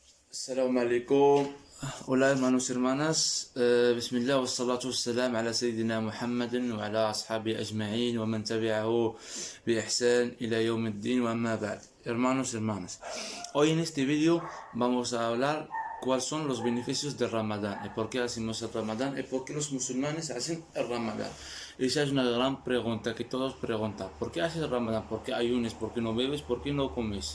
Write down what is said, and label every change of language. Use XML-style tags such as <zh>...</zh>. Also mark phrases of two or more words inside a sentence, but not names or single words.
<ar>السلام عليكم.</ar> <es>Hola hermanos y hermanas,</es> <ar>بسم الله والصلاة والسلام على سيدنا محمد وعلى أصحابه أجمعين ومن تبعه بإحسان إلى يوم الدين وأما بعد.</ar> <es>Hermanos y hermanas, hoy en este vídeo vamos a hablar cuáles son los beneficios del Ramadán y por qué hacemos el Ramadán y por qué los musulmanes hacen el Ramadán. Esa es una gran pregunta que todos preguntan. ¿Por qué haces el Ramadán? ¿Por qué ayunes? ¿Por qué no bebes? ¿Por qué no comes?</es>